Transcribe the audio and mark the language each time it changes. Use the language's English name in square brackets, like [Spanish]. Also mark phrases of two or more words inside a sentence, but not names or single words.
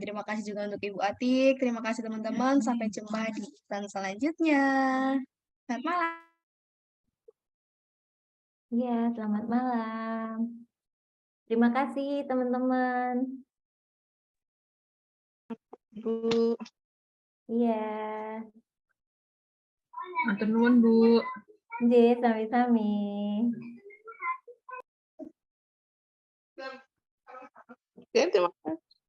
[Indonesian] Terima kasih juga untuk Ibu Atik, terima kasih teman-teman, sampai jumpa di event selanjutnya. Selamat malam. Iya, selamat malam. Terima kasih teman-teman. Bu. Iya. [Javanese] Matur nuwun, Bu. Nggih, sami-sami. [Indonesian] Oke, terima kasih.